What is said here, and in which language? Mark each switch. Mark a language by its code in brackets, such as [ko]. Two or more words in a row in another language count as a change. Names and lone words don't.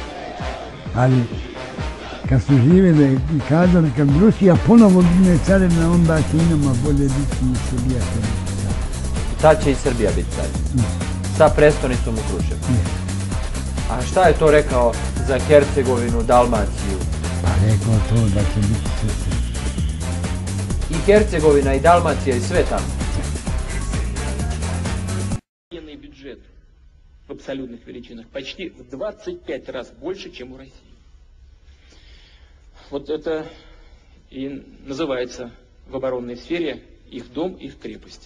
[sr] Ali kad su živjeli i kazali kad Rusija ponovo bude carevina, onda će i nama bolje biti i Srbija carevina. Tad će i Srbija biti carevina. Sa prestonicom u Kruševcu. A šta je to rekao za Hercegovinu, Dalmaciju? Pa rekao to da će biti sve. I Hercegovina, i Dalmacija, i sve tamo. [ru] Военный бюджет в абсолютных величинах почти в 25 раз больше, чем у России. Вот это и называется в оборонной сфере их дом, их крепость.